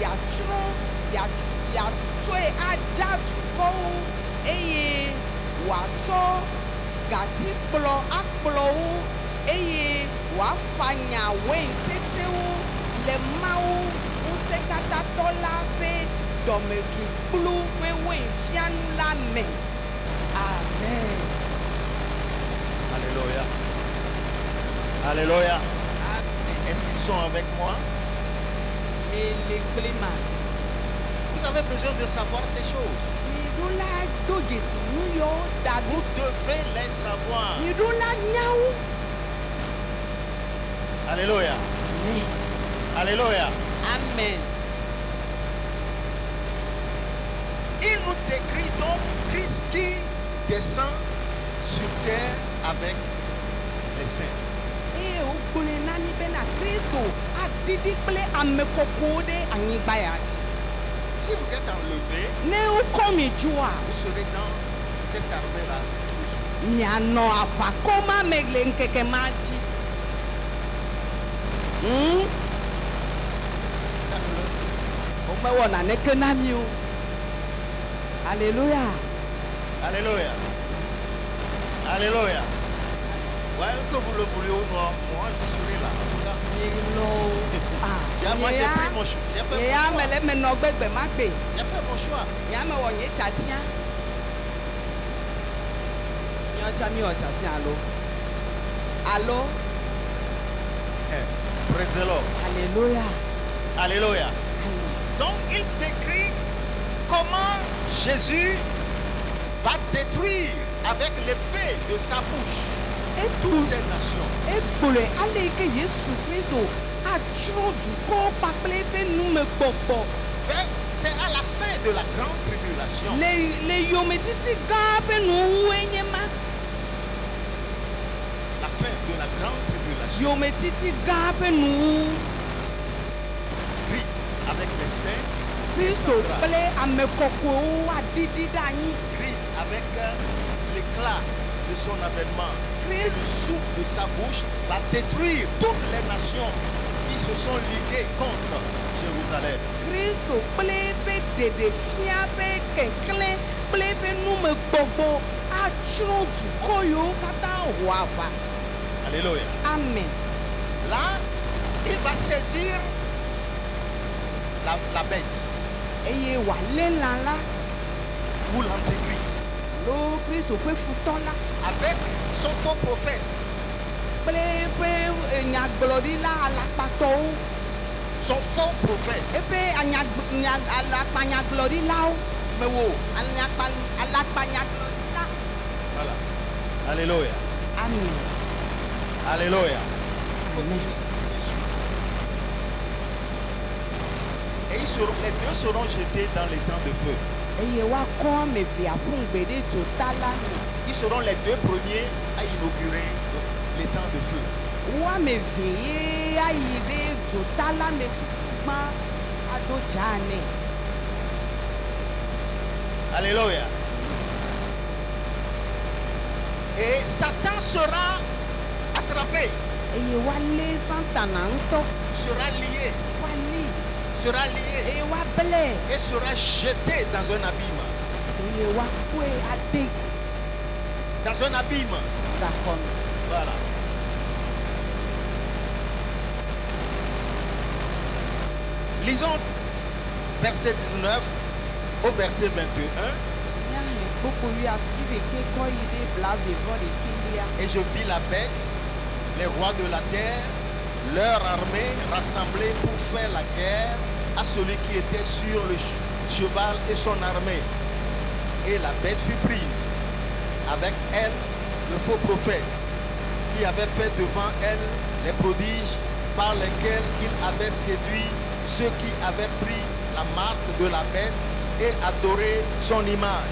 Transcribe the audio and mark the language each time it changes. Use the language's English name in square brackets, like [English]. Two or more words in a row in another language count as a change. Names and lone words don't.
[Ewe] yeatsɔe adza dukɔwo eye wòatsɔ gatikplɔ akplɔ wo eye wòafanya wɔentetewo le Mawu Ŋusẽkatãtɔ la ƒe dɔmedzoekplu ƒe wɔenfianu la me. Amen. Alléluia. Alléluia. Amen. [French] Est-ce qu'ils sont avec moi? [Ewe] Ele kple ma. [French] Vous avez besoin de savoir ces choses. [Ewe] Miɖola do dzesi nu yiwo da ɖo. [French] Vous devez les savoir. [Ewe] Miɖola nyawo. [French] Alléluia. Amen. Alléluia. Amen. Il nous décrit donc Christ qui descend sur terre avec les saints. [Ewe] Eye wogblɔe na mi bena Kristo aɖiɖi kple ame kɔkɔwo ɖe anyigba ya dzi. [French] Si vous êtes enlevé, [Ewe] Ne wokɔ mi dzua, [French] vous serez dans cette armée-là toujours. [Ewe] mianɔ aʋakɔ ma me le ŋkeke ma dzi. Womewɔ naneke na mi o. [French] Alléluia. Alléluia. Alléluia. Ouais, que vous le vouliez ou non, moi je serai là. En tout cas, moi j'ai pris mon choix. J'ai fait [Ewe] Yeya [French] mon [Ewe] me [French] choix. [Ewe] le me nɔ gbegbe ma gbe. [French] J'ai fait mon choix. [Ewe] Yeya me wɔ nye tsatia. Nyɔtsa mi wɔ tsatia alo. Alo. [English] Praise the Lord. [French] Alléluia. Alléluia. Amen. Donc il décrit comment Jésus va détruire avec l'épée de sa bouche toutes ces nations. [Ewe] Egblɔe ale yi ke Yesu Kristo atsrɔ̃ dukɔwo kpakple eƒe numegbɔgbɔ [French] C'est à la fin de la grande tribulation. [Ewe] le yometiti gã ƒe nuwoe nye ma. [French] La fin de la grande tribulation. [Ewe] Yometiti gã ƒe nuwo. [French] Christ avec les saints. [Ewe] Kristo [French] descendra. [Ewe] kple ame kɔkɔewo aɖiɖi ɖe anyi. [French] Christ avec l'éclat de son avènement et le souffle de sa bouche va détruire toutes les nations qui se sont liguées contre Jérusalem. [Ewe] Kristo kple eƒe ɖeɖefia ƒe keklẽ kple eƒe numegbɔgbɔ atsrɔ̃ dukɔ yiwo katã ho aʋa. [French] Alléluia. Amen. Là, il va saisir la bête [Ewe] Eye wòalé lã la [French] ou l'antéchrist [Ewe] lo Kristo ƒe futɔ la [French] avec son faux prophète, [Ewe] kple eƒe nyagblɔɖila alakpatɔwo [French] son faux prophète. [Ewe] eƒe alakpanyagblɔɖilawo mewo alakpanyagblɔɖila. [French] Voilà. Alléluia. Amen. Alléluia. Amen. Et les deux seront jetés dans les temps de feu. [Ewe] Eye woakɔ ame evea ƒu ŋgbe ɖe dzota la me. [French] Ils seront les deux premiers à inaugurer les temps de feu. [Ewe] Wo ame eve ye ayi ɖe dzota la me gbã aɖo dza nɛ. [French] Alléluia. Et Satan sera attrapé, [Ewe] eye woalé satana ŋutɔ [French] sera lié, [Ewe] woalé [French] sera lié [Ewe] eye woablɛ [French] et sera jeté dans un abîme. [Ewe] eye woakɔe ade [French] Dans un abîme. [Ewe] gaxɔ me. [French] Voilà. Lisons verset 19 au verset 21. [Ewe] Míahe gbogbo wi asi ɖeke kɔ yi ɖe blaeve-vɔ ɖekelia. [French] Et je vis la bête, les rois de la terre, leur armée rassemblée pour faire la guerre à celui qui était sur le cheval et son armée. Et la bête fut prise. Avec elle, le faux prophète, qui avait fait devant elle les prodiges par lesquels il avait séduit ceux qui avaient pris la marque de la bête et adoré son image.